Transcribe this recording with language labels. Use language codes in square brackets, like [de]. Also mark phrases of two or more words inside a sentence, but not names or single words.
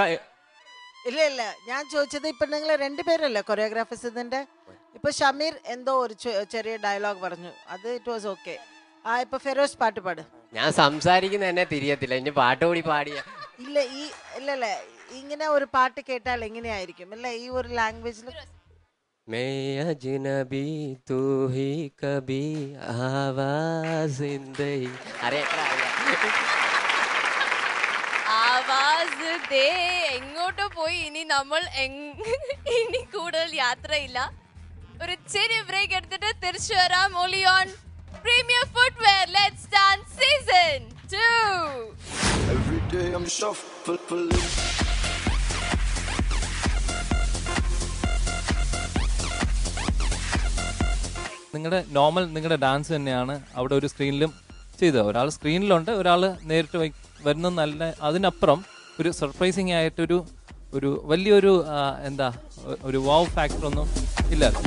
[ml] ഇല്ല, ഞാൻ ചോദിച്ചത് ഇപ്പൊ നിങ്ങൾ രണ്ടുപേരല്ലേ കൊറിയോഗ്രാഫേഴ്സ് ഇതിന്റെ. ഇപ്പൊ ഷമീർ എന്തോ ഒരു ചെറിയ ഡയലോഗ് പറഞ്ഞു, അത് [en] it was okay. [ml] ഇപ്പൊ ഫിറോസ് പാട്ട് പാട്. ഞാൻ സംസാരിക്കുന്ന എന്നെ തിരിയത്തില്ല, ഇനി പാട്ട് കൂടി പാടിയ. ഇല്ല ഇങ്ങനെ ഒരു പാട്ട് കേട്ടാൽ എങ്ങനെയായിരിക്കും അല്ലെ ഈ ഒരു ലാംഗ്വേജിൽ? [hi] मैं अजनबी तू ही कभी आवाज जिंदगी. अरे आवाज़ दे [ml] എങ്ങോട്ടോ പോയി. ഇനി നമ്മൾ ഇനി കൂടുതൽ യാത്രയില്ല, ഒരു ചെറിയ ബ്രേക്ക് എടുത്തിട്ട് തിരിച്ചു വരാം. [en] only on Premier Footwear. Let's Dance Season 2. Every day I'm shuffling. [ml] നിങ്ങളുടെ ഡാൻസ് തന്നെയാണ് അവിടെ ഒരു സ്ക്രീനിലും ചെയ്തത്. ഒരാൾ സ്ക്രീനിലുണ്ട്, ഒരാൾ നേരിട്ട് വരുന്ന നല്ല. അതിനപ്പുറം ഒരു സർപ്രൈസിങ് ആയിട്ടൊരു വലിയൊരു എന്താ ഒരു [en] wow factor [ml] ഒന്നും ഇല്ല.